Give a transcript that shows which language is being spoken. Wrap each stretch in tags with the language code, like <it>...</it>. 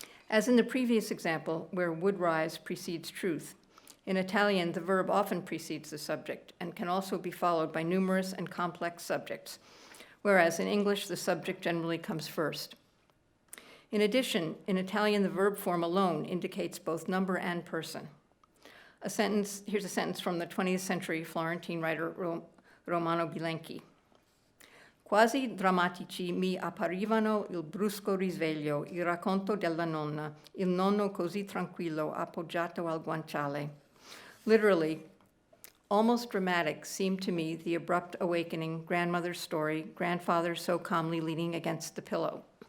<en>As in the previous example, where would rise precedes truth, in Italian, the verb often precedes the subject and can also be followed by numerous and complex subjects, whereas in English, the subject generally comes first. In addition, in Italian, the verb form alone indicates both number and person. Here's a sentence from the 20th century Florentine writer Romano Bilenchi.</en> <it>Quasi drammatici mi apparivano il brusco risveglio, il racconto della nonna, il nonno così tranquillo appoggiato al guanciale.</it> <en>Literally, almost dramatic seemed to me the abrupt awakening, grandmother's story, grandfather so calmly leaning against the pillow.</en>